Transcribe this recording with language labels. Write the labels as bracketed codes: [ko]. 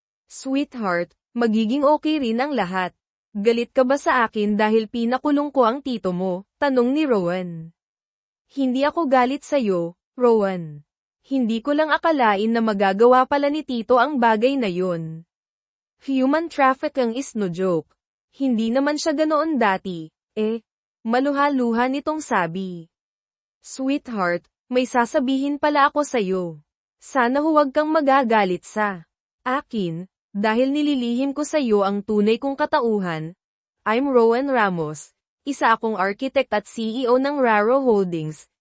[tl] Sweetheart, magiging okay rin ang lahat. Galit ka ba sa akin dahil pinakulong ko ang tito mo? Tanong ni Rowan. Hindi ako galit sa'yo, Rowan. Hindi ko lang akalain na magagawa pala ni tito ang bagay na yun. [en] Human trafficking is no joke. [tl] Hindi naman siya ganoon dati, maluha-luha nitong sabi. Sweetheart, may sasabihin pala ako sa'yo. Sana huwag kang magagalit sa akin, dahil nililihim ko sa'yo ang tunay kong katauhan. [en] I'm Rowan Ramos, [tl] isa akong architect at CEO ng Raro Holdings.